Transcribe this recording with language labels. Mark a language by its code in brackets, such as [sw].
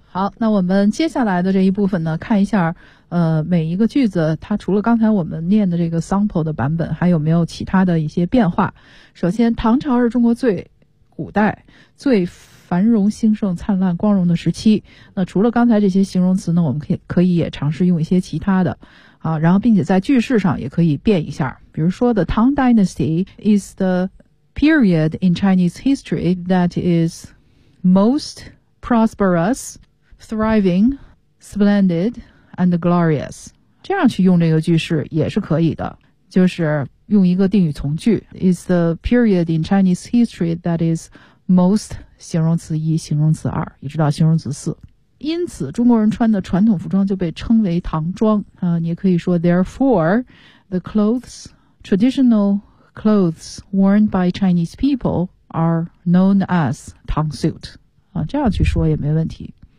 [zh] 好，那我们接下来的这一部分呢，看一下每一个句子它除了刚才我们念的这个 sample 的版本，还有没有其他的一些变化。首先，唐朝是中国最古代最繁荣兴盛灿烂光荣的时期。那除了刚才这些形容词呢，我们可以也尝试用一些其他的啊，然后并且在句式上也可以变一下。比如说 [en] the Tang dynasty is the period in Chinese history that is most prosperous, thriving, splendid,and glorious. [zh] 这样去用这个句式也是可以的，就是用一个定语从句。 [en] It's the period in Chinese history that is most [zh] 形容词一、形容词二，一直到形容词四。因此中国人穿的传统服装就被称为唐装、你也可以说 [en] therefore the clothes, traditional clothes worn by Chinese people are known as [zh] 唐 suit、这样去说也没问题。